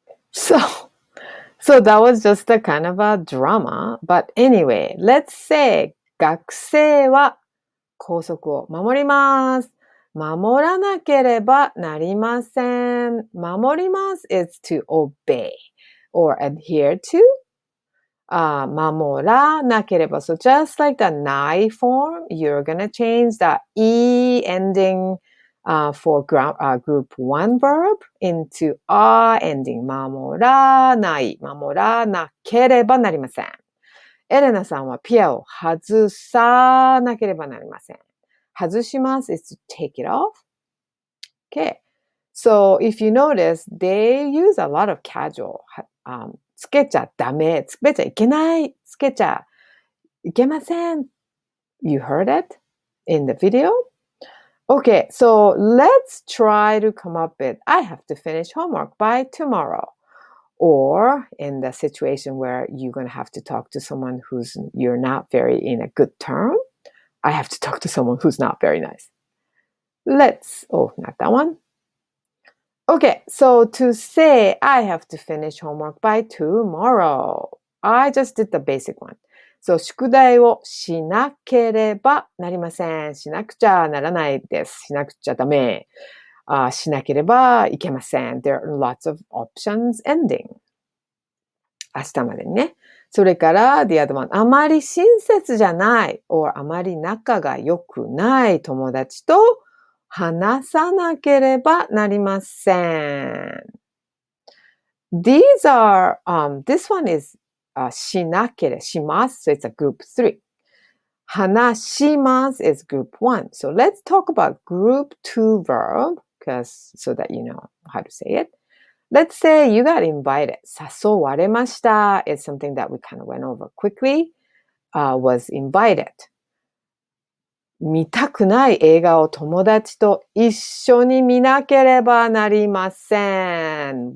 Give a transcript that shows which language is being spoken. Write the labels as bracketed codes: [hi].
[en] So that was just a kind of a drama. But anyway, let's say [ja] 学生は校則を守ります。守らなければなりません。 [en] 守ります is to obey or adhere to. [ja] 守らなければ. [en] So just like the ない form, you're going to change the E ending for group 1 verb into a ending. [ja] 守らない。守らなければなりません。エレナさんはピアを外さなければなりません。 [en] 外します is to take it off. Okay. So if you notice, they use a lot of casual. [ja] つけちゃダメ。つけちゃいけない。つけちゃいけません。 [en] You heard it in the video? Okay, so let's try to come up with, I have to finish homework by tomorrow. Or in the situation where you're going to have to talk to someone you're not very in a good term. I have to talk to someone who's not very nice. Not that one. Okay, so to say I have to finish homework by tomorrow. I just did the basic one. [ja] そう、宿題をしなければなりません。しなくちゃならないです。しなくちゃダメ。しなければいけません。 [en] There are lots of options ending. [ja] 明日までにね。それから、 [en] the other one. [ja] あまり親切じゃない、or あまり仲が良くない友達と話さなければなりません。 [en] These are, this one is [ja] しなければ、します。 [en] So it's a group 3. 話します is group 1. So let's talk about group 2 verb, so that you know how to say it. Let's say you got invited. [ja] 誘われました [en] is something that we kind of went over quickly. Was invited. [ja] 見たくない映画を友達と一緒に見なければなりません。